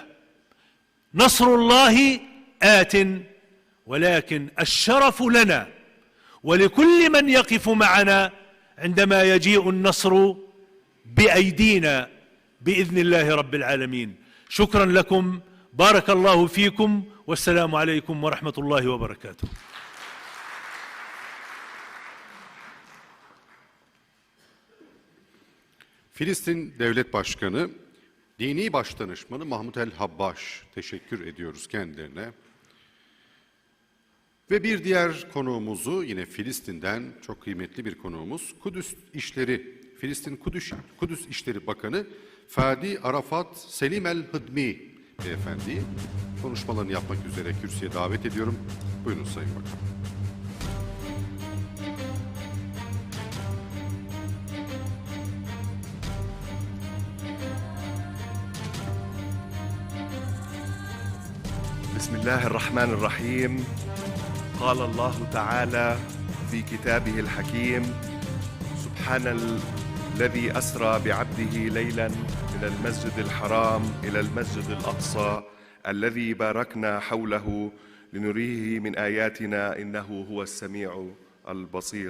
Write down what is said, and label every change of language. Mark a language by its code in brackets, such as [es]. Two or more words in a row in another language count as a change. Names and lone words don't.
[ar] نصر الله آت، ولكن الشرف لنا ولكل من يقف معنا عندما يجيء النصر بأيدينا بإذن الله رب العالمين. شكرا لكم، بارك الله فيكم، والسلام عليكم ورحمة الله وبركاته. [tr] Filistin Devlet Başkanı, Dini Başdanışmanı Mahmut el-Habbaş, teşekkür ediyoruz kendilerine. Ve bir diğer konuğumuzu, yine Filistin'den çok kıymetli bir konuğumuz, Filistin Kudüs İşleri Bakanı Fadi Arafat Selim el-Hıdmi beyefendiyi konuşmalarını yapmak üzere kürsüye davet ediyorum. Buyurun Sayın Bakan. Bismillahirrahmanirrahim. [ar] قال الله تعالى في كتابه الحكيم سبحان الذي أسرى بعبده ليلا من المسجد الحرام إلى المسجد الأقصى الذي باركنا حوله لنريه من آياتنا إنه هو السميع البصير.